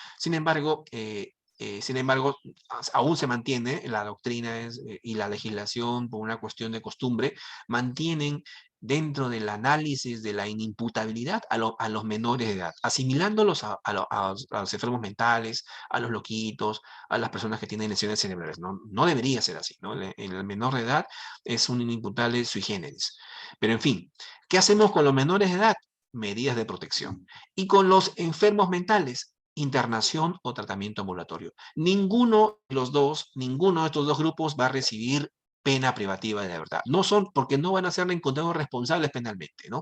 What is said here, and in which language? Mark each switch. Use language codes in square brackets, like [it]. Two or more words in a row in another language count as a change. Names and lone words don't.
[es] Sin embargo, aún se mantiene la doctrina y la legislación por una cuestión de costumbre, mantienen dentro del análisis de la inimputabilidad a los menores de edad, asimilándolos a los enfermos mentales, a los loquitos, a las personas que tienen lesiones cerebrales. No, no debería ser así, ¿no? El menor de edad es un inimputable [la] sui generis. [es] Pero en fin, ¿qué hacemos con los menores de edad? Medidas de protección. Y con los enfermos mentales, internación o tratamiento ambulatorio. Ninguno de estos dos grupos va a recibir pena privativa de la libertad. No son, porque no van a ser encontrados responsables penalmente, ¿no?